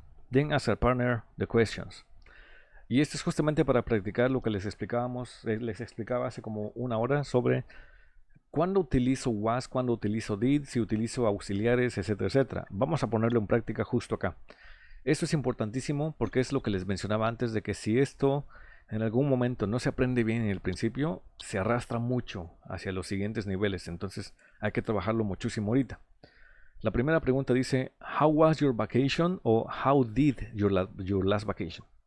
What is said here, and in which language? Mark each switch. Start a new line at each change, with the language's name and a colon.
English: Then as a partner the questions.
Spanish: Y esto es justamente para practicar lo que les explicaba hace como una hora sobre cuándo utilizo was, cuándo utilizo did, si utilizo auxiliares, etcétera, etcétera. Vamos a ponerlo en práctica justo acá. Esto es importantísimo porque es lo que les mencionaba antes de que si esto en algún momento no se aprende bien en el principio, se arrastra mucho hacia los siguientes niveles. Entonces hay que trabajarlo muchísimo ahorita. La primera pregunta dice,
English: How was your vacation? O How did your last vacation?